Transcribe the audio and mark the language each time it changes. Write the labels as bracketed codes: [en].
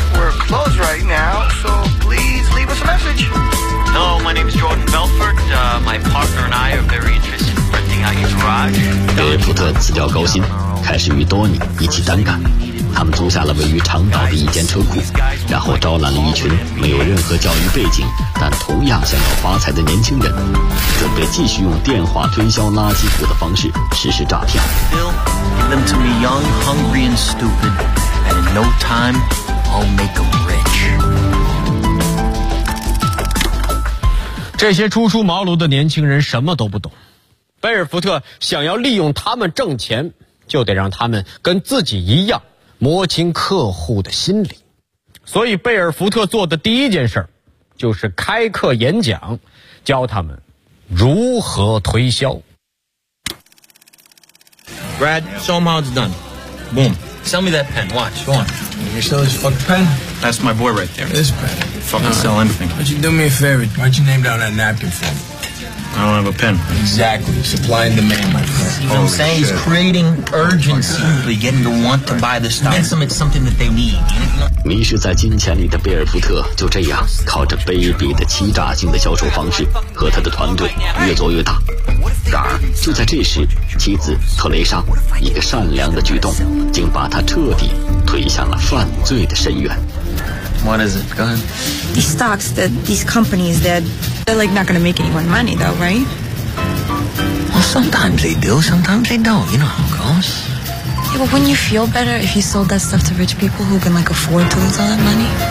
[en] We're closed right now, so please leave us a message. Hello, my name is Jordan Belfort. My partner and I are very interested in renting out your garage. [zh] 贝尔福特辞掉高薪，开始与多尼一起单干。他们租下了位于长岛的一间车库，然后招揽了一群没有任何教育背景但同样想要发财的年轻人，准备继续用电话推销垃圾股的方式实施诈骗。 [en] Bill, give them to me young, hungry and stupid, and in no time, I'll make them rich. [zh] 这些初出茅庐的年轻人什么都不懂，贝尔福特想要利用他们挣钱，就得让他们跟自己一样摸清客户的心理。所以贝尔福特做的第一件事就是开课演讲，教他们如何推销。 [en] Brad, show them how it's done. Boom. Sell me that pen, watch. Go on. You sell this fucking pen? That's my boy right there. This pen. Fucking sell anything. Why don't you do me a favor? Why don't you name down that napkin for me? I don't have a pen. Exactly. Supply and demand, my friend. You know what I'm saying? He's creating urgency. They're getting to want to buy the stock. And it's something that they need. [zh] 迷失在金钱里的贝尔福特就这样靠着卑鄙的欺诈性的销售方式和他的团队越做越大。然而就在这时，妻子特蕾莎一个善良的举动竟把他彻底推向了犯罪的深渊。 [en] What is it? Go ahead. These stocks, that these companies, they're like not going to make anyone money though, right? Well, sometimes they do, sometimes they don't. You know how it goes. Yeah, but wouldn't you feel better if you sold that stuff to rich people who can like afford to lose all that money?